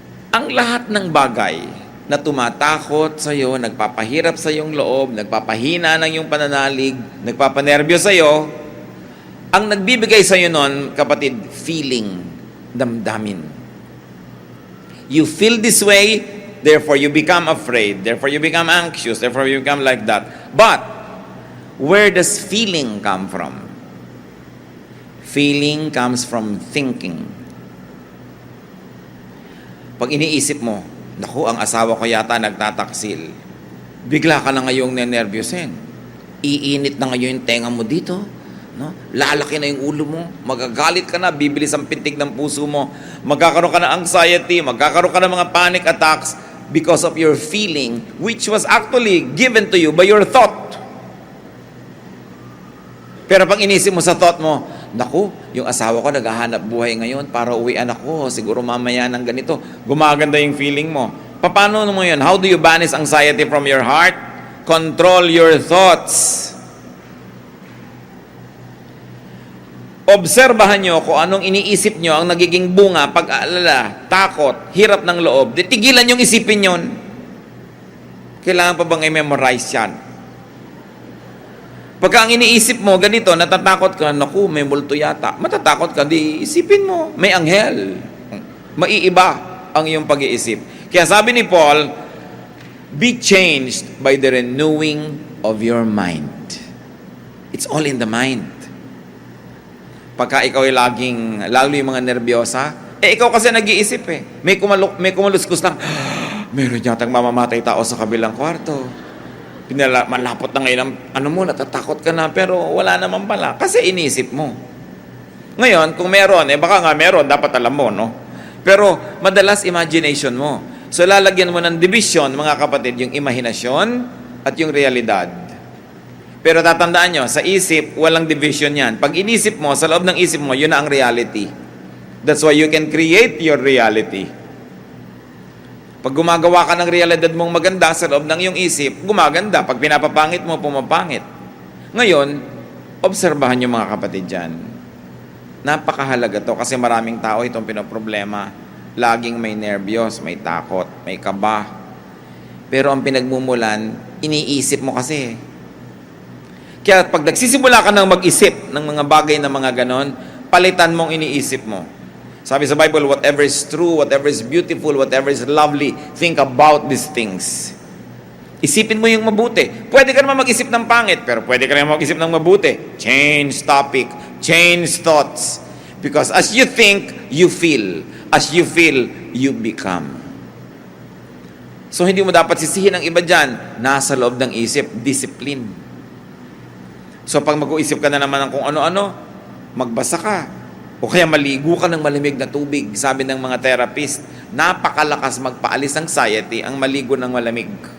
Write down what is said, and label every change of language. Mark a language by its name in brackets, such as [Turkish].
[Filipino] Ang lahat ng bagay na tumatakot sa iyo, nagpapahirap sa iyong loob, nagpapahina ng iyong pananalig, nagpapanerbyo sa iyo, ang nagbibigay sa iyo nun, kapatid, feeling, damdamin. [English] You feel this way, therefore you become afraid, therefore you become anxious, therefore you become like that. But, where does feeling come from? Feeling comes from thinking. [Filipino] Pag iniisip mo, naku, ang asawa ko yata nagtataksil, bigla ka na ngayong nenervyusin. Iinit na ngayon yung tenga mo dito. No? Lalaki na yung ulo mo. Magagalit ka na, bibilis ang pintig ng puso mo. Magkakaroon ka ng anxiety, magkakaroon ka ng mga panic attacks [English] because of your feeling, which was actually given to you by your thought. [Filipino] Pero pag inisip mo sa thought mo, naku, yung asawa ko naghahanap buhay ngayon para uwian ako. Siguro mamaya ng ganito. Gumaganda yung feeling mo. Paano mo yun? [English] How do you banish anxiety from your heart? Control your thoughts. [Filipino] Obserbahan nyo kung anong iniisip nyo ang nagiging bunga, pag-aalala, takot, hirap ng loob. Tigilan yung isipin yun. Kailangan pa bang i-memorize yan? Pagka ang iniisip mo, ganito, natatakot ka, naku, may multo yata. Matatakot ka, di isipin mo, may anghel. Maiiba ang iyong pag-iisip. Kaya sabi ni Paul, [English] be changed by the renewing of your mind. It's all in the mind. [Filipino] Pagka ikaw ay lalo yung mga nervyosa, ikaw kasi nag-iisip May kumaluskus lang, meron yatang mamamatay tao sa kabilang kwarto. Malapot na ngayon, natatakot ka na, pero wala naman pala. Kasi iniisip mo. Ngayon, kung meron, baka nga meron, dapat alam mo, no? Pero, madalas imagination mo. So, lalagyan mo ng division, mga kapatid, yung imahinasyon at yung realidad. Pero tatandaan nyo, sa isip, walang division yan. Pag inisip mo, sa loob ng isip mo, yun na ang reality. [English] That's why you can create your reality. [Filipino] Pag gumagawa ka ng realidad mong maganda sa loob ng iyong isip, gumaganda. Pag pinapapangit mo, pumapangit. Ngayon, obserbahan niyo mga kapatid dyan. Napakahalaga to kasi maraming tao itong pinoproblema. Laging may nervyos, may takot, may kaba. Pero ang pinagmumulan, iniisip mo kasi. Kaya pag nagsisimula ka ng mag-isip ng mga bagay na mga ganon, palitan mong iniisip mo. Sabi sa [English] Bible, whatever is true, whatever is beautiful, whatever is lovely, think about these things. [Filipino] Isipin mo yung mabuti. Pwede ka naman mag-isip ng pangit, pero pwede ka naman mag-isip ng mabuti. [English] Change topic, change thoughts. Because as you think, you feel. As you feel, you become. [Filipino] So hindi mo dapat sisihin ang iba dyan. Nasa loob ng isip, discipline. So pag mag-uisip ka na naman ng kung ano-ano, magbasa ka. O kaya maligo ka ng malamig na tubig. Sabi ng mga therapist, napakalakas magpaalis ng anxiety ang maligo ng malamig.